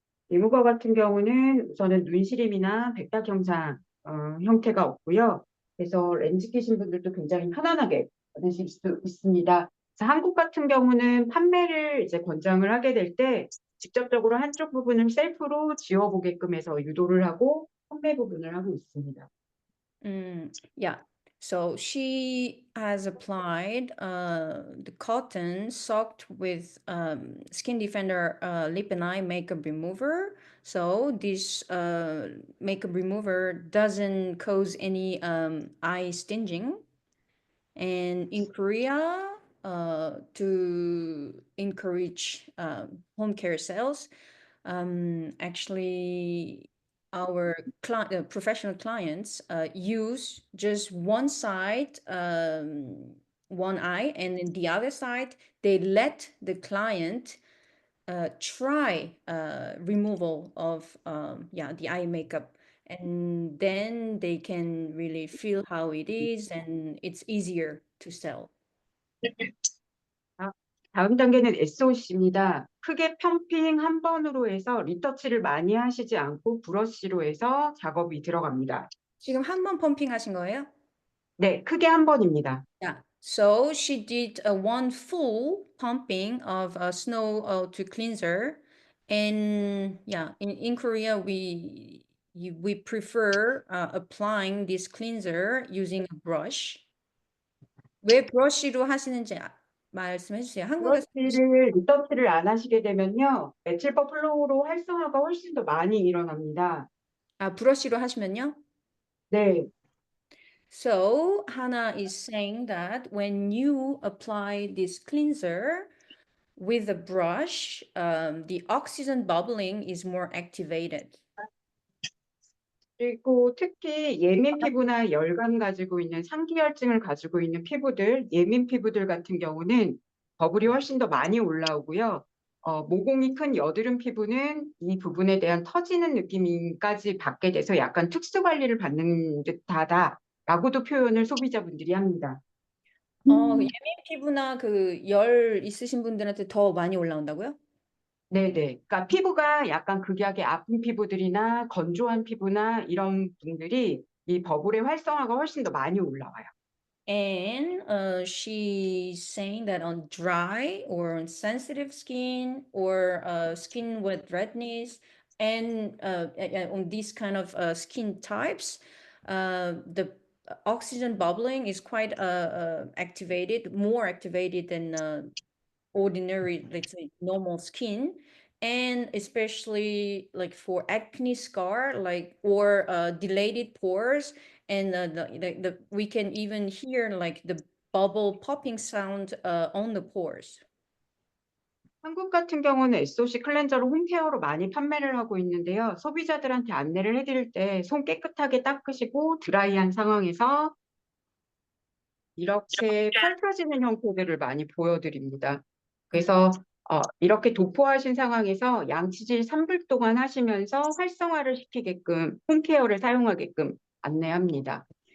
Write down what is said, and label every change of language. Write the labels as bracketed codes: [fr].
[ko] 이무과 같은 경우는 우선은 눈시림이나 백탁 형상 형태가 없고요. 그래서 렌즈 끼신 분들도 굉장히 편안하게 받으실 수 있습니다. 그래서 한국 같은 경우는 판매를 이제 권장을 하게 될 때 직접적으로 한쪽 부분을 셀프로 지워보게끔 해서 유도를 하고 판매 부분을 하고 있습니다. [en] Yeah. So she has applied the cotton soaked with Skin Defender lip and eye makeup remover. So this makeup remover doesn't cause any eye stinging. And in Korea, to encourage home care sales, actually, our professional clients use just one side, one eye, and in the other side, they let the client try removal of the eye makeup, and then they can really feel how it is, and it's easier to sell. [ko] 다음 단계는 SOC입니다. 크게 펌핑 한 번으로 해서 리터치를 많이 하시지 않고 브러쉬로 해서 작업이 들어갑니다. 지금 한 번 펌핑 하신 거예요? 네, 크게 한 번입니다. [en] Yeah. So she did one full pumping of snow to cleanser, and yeah, in Korea we prefer applying this cleanser using a brush. [ko] 왜 브러쉬로 하시는지 말씀해 주세요. 한국에서 리터치를 안 하시게 되면요, 메칠법 플로우로 활성화가 훨씬 더 많이 일어납니다. 브러쉬로 하시면요? 네, [en] So Hannah is saying that when you apply this cleanser with a brush, the oxygen bubbling is more activated. [ko] 그리고 특히 예민 피부나 열감 가지고 있는 상기혈증을 가지고 있는 피부들, 예민 피부들 같은 경우는 버블이 훨씬 더 많이 올라오고요. 모공이 큰 여드름 피부는 이 부분에 대한 터지는 느낌까지 받게 돼서 약간 특수 관리를 받는 듯하다라고도 표현을 소비자분들이 합니다. 예민 피부나 그 열 있으신 분들한테 더 많이 올라온다고요? 네네. 그러니까 피부가 약간 극약의 아픈 피부들이나 건조한 피부나 이런 분들이 이 버블의 활성화가 훨씬 더 많이 올라와요. [en] And she's saying that on dry or on sensitive skin or skin with redness and on these kind of skin types, the oxygen bubbling is quite activated, more activated than ordinary, let's say, normal skin. And especially like for acne scar, like or dilated pores, and we can even hear like the bubble popping sound on the pores. [ko] 한국 같은 경우는 SOC 클렌저를 홈케어로 많이 판매를 하고 있는데요. 소비자들한테 안내를 해드릴 때 손 깨끗하게 닦으시고 드라이한 상황에서 이렇게 펼쳐지는 형태들을 많이 보여드립니다. 그래서 이렇게 도포하신 상황에서 양치질 3분 동안 하시면서 활성화를 시키게끔 홈케어를 사용하게끔 안내합니다.